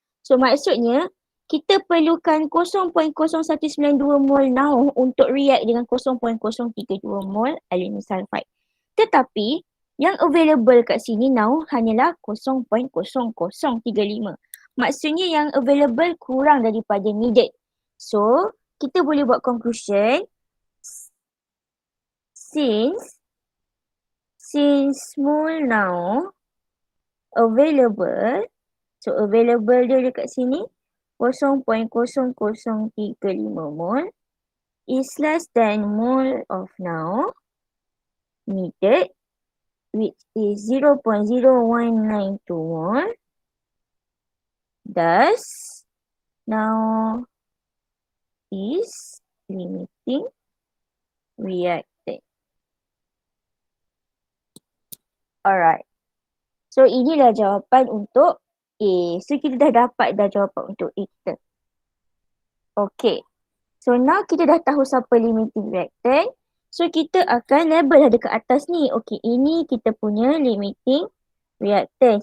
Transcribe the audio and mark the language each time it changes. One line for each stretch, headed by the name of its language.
Malay: So, maksudnya, kita perlukan 0.0192 mol now untuk react dengan 0.032 mol aluminium sulfide. Tetapi, yang available kat sini now hanyalah 0.0035. Maksudnya yang available kurang daripada needed. So, kita boleh buat conclusion.
English: Since mole now available, so available
Malay: dia dekat sini
English: 0.0035 mol is less than mole of now needed, which is 0.0192 mol. Thus, now is limiting reactant. Alright.
Malay: So, inilah jawapan untuk A. So, kita dah dapat jawapan untuk A kita. Okay. So, now kita dah tahu siapa limiting reactant. So, kita akan label ada kat atas ni. Okay, ini kita punya limiting reactant.